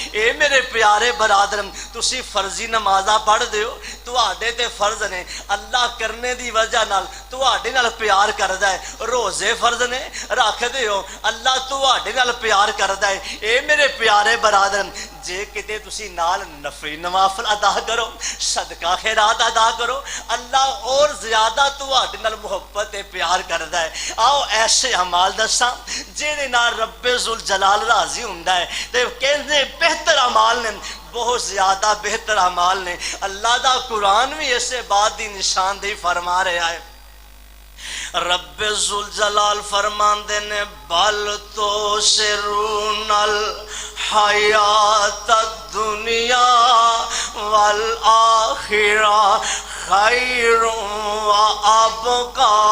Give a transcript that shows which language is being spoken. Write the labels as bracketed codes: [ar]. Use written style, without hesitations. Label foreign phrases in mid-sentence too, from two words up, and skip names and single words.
[pa] اے میرے پیارے برادر، تسی فرضی نمازاں پڑھ دیو، تواڈے تے فرض نے، اللہ کرنے دی وجہ نال تواڈے نال پیار کردا ہے۔ روزے فرض نے رکھ دیو، اللہ تواڈے نال پیار کردا ہے۔ اے میرے پیارے برادر، جے کتے تسی نال نفلی نوافل ادا کرو، صدقہ خیرات ادا کرو، اللہ اور زیادہ تواڈے نال محبت تے پیار کردا ہے۔ آؤ ایسے اعمال دساں جہدے نال رب ذوالجلال راضی ہوندا ہے، تے کہندے بہتر اعمال نے، بہت زیادہ بہتر اعمال نے۔ اللہ دا قرآن بھی اسے بات دی نشاندہی فرما رہا ہے۔ رب ذوالجلال فرماندے نے [ar] بل تو سرون الحیات الدنیا والآخرہ خیر و ابقا۔